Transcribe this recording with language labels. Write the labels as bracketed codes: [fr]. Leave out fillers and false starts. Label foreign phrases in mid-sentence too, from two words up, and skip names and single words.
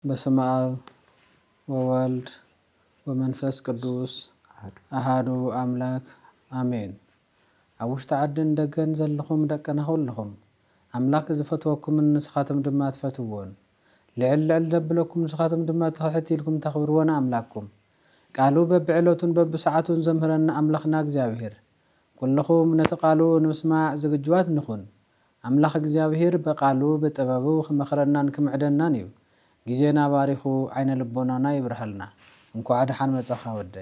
[gez] በስመ አብ ወወልድ ወመንፈስ ቅዱስ አሃዱ አምላክ አሜን። [ti] ኣብ ውሽጢ ዓድን ደገን ዘለኹም ደቀና ኩልኹም ኣምላክ ዝፈትወኩም ንስኻትኩም ድማ ትፈትውዎን ልዕል ዘብለኩም ንስኻትኩም ድማ ተሕቲልኩም ተኽብርዎን ኣምላክኩም ቃሉ በብዕለቱን በብሰዓቱን ዘምህረና ኣምላኽና እግዚአብሔር ኩልኹም ነቲ ቃሉ ንምስማዕ ዝግጁዋት ንኹን። ኣምላኽ እግዚአብሔር በቃሉ በጥበቡ ክመኽረናን ክምዕደናን እዩ። ጊዜና ባሪኹ ዓይነ ልቦናና ይብርሃልና። እንኳዕ ደሓን መጻኻ ወደይ